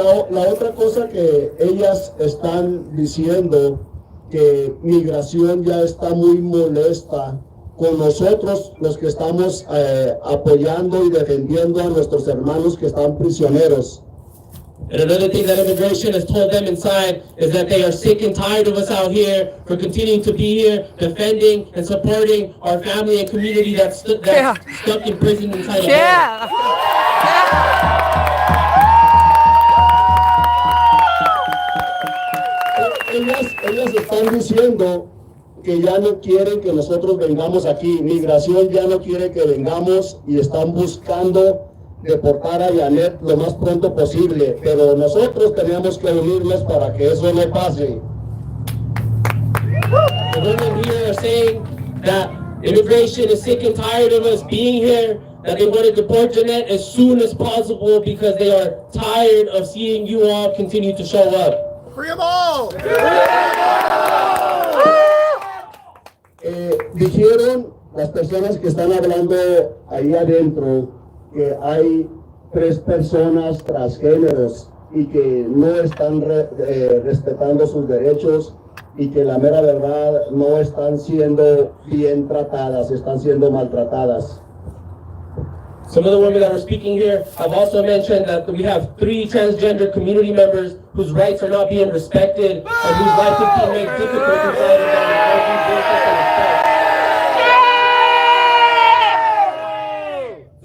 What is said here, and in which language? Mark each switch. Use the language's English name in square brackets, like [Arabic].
[Spanish] La otra cosa que ellas están diciendo, que migración ya está muy molesta con nosotros, los que estamos apoyando y defendiendo a nuestros hermanos que están prisioneros. [English] And another thing that immigration has told them inside is that they are sick and tired of us out here for continuing to be here, defending and supporting our family and community that's stuck in prison inside of us. [Spanish] Ellas están diciendo que ya no quieren que nosotros vengamos aquí. Migración ya no quiere que vengamos y están buscando deportar a Jeanette lo más pronto posible, pero nosotros teníamos que unirnos para que eso no pase. [English] The women here are saying that immigration is sick and tired of us being here, that they want to deport Jeanette as soon as possible because they are tired of seeing you all continue to show up. Free them all! [Spanish] Dijeron las personas que están hablando ahí adentro que hay 3 personas transgéneros y que no están respetando sus derechos y que la mera verdad no están siendo bien tratadas, están siendo maltratadas. [English] Some of the women that were speaking here have also mentioned that we have 3 transgender community members whose rights are not being respected and whose life is being made difficult inside of them.